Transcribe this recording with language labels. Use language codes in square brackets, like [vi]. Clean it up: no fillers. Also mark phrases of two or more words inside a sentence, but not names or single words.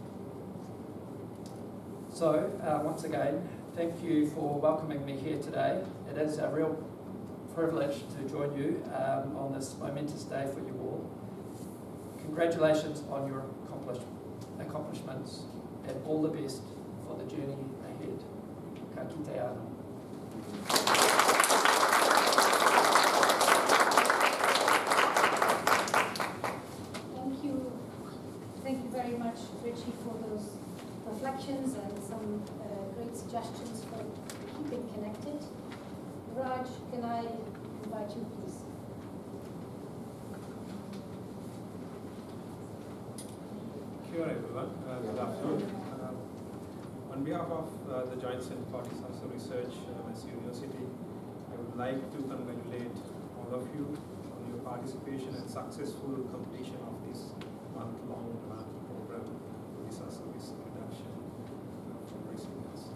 [en] So, once again, thank you for welcoming me here today. It is a real privilege to join you on this momentous day for you all. Congratulations on your accomplishments and all the best for the journey ahead. [mi] Ka kite anō. [en] Thank you very much, Richie, for those reflections and some great suggestions for keeping connected. Raj, can I invite you, please? [mi] Kia ora [en] everyone, good afternoon. On behalf of the Joint Centre for Disaster Research, Massey University, I would like to congratulate all of you on your participation and successful completion of this month-long program for disaster risk reduction for resilience.